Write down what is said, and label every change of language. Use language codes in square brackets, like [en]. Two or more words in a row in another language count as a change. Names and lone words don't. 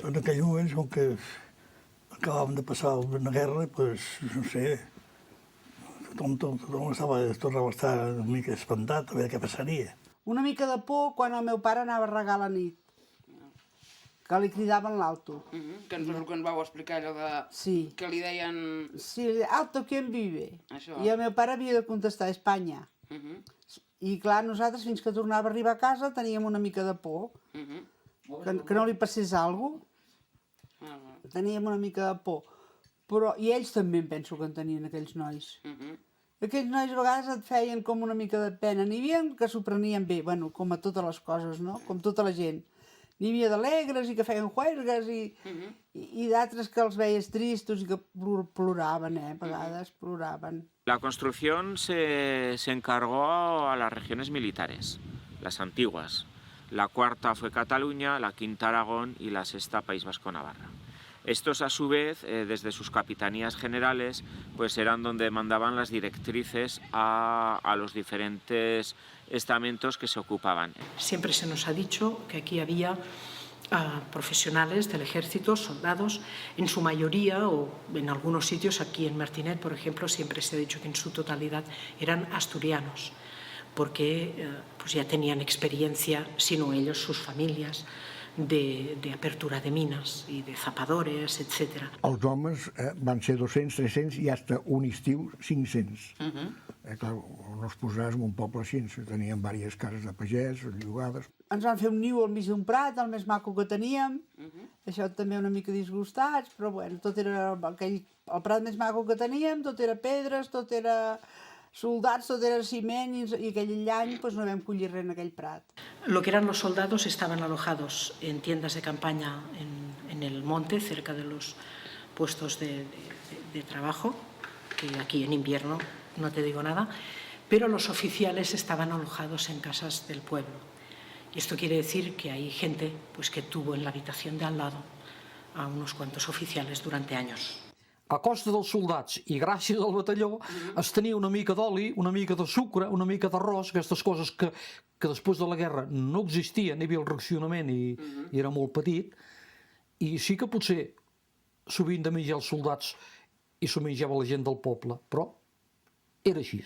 [ca] En aquell moment, com que acabàvem de passar una guerra, doncs, no sé, tothom tornava a estar una mica espantat a veure què passaria. Una mica de por quan el meu pare anava a regar la nit, que li cridaven l'alto. Que ens vau explicar allò de... Sí. Que li deien... Sí, [es] alto, ¿quién vive? [ca] Això. I el meu pare havia de contestar Espanya. I clar, nosaltres fins que tornava a arribar a casa teníem una mica de por, que no li passés alguna cosa. Teníem una mica de por. Però, i ells també em penso que en tenien, aquells nois. Aquells nois a vegades et feien com una mica de pena. N'hi havia que s'ho prenien bé, bueno, com a totes les coses, no? Com tota la gent. N'hi havia d'alegres i que feien juergues i d'altres que els veies tristos i que ploraven, a vegades ploraven. [es] La construcción se encargó a las regiones militares, las antiguas. La cuarta fue Cataluña, la quinta Aragón y la sexta País Vasco-Navarra. Estos, a su vez, desde sus capitanías generales, pues eran donde mandaban las directrices a los diferentes estamentos que se ocupaban. Siempre se nos ha dicho que aquí había profesionales del ejército, soldados, en su mayoría, o en algunos sitios, aquí en Martinet, por ejemplo, siempre se ha dicho que en su totalidad eran asturianos, porque pues ya tenían experiencia, si no ellos, sus familias, de apertura de mines i de zapadores, etc. [ca] Els homes van ser 200, 300 i fins un estiu 500. Clar, no es posaràs en un poble així, tenien diverses cases de pagès, llogades. Ens van fer un niu al mig d'un prat, el més maco que teníem, això també una mica disgustats, però bueno, tot era el prat més maco que teníem, tot era pedres, tot era soldats, tot era ciment, i aquell any pues, no vam collir res en aquell prat. [es] Lo que eran los soldados estaban alojados en tiendas de campaña en el monte, cerca de los puestos de trabajo, que aquí en invierno no te digo nada, pero los oficiales estaban alojados en casas del pueblo. Y esto quiere decir que hay gente pues, que tuvo en la habitación de al lado a unos cuantos oficiales durante años. [ca] A costa dels soldats i gràcies al batalló es tenia una mica d'oli, una mica de sucre, una mica d'arròs, aquestes coses que després de la guerra no existien, hi havia el racionament i era molt petit, i sí que potser sovint de menjar els soldats i s'ho menjava la gent del poble, però era així.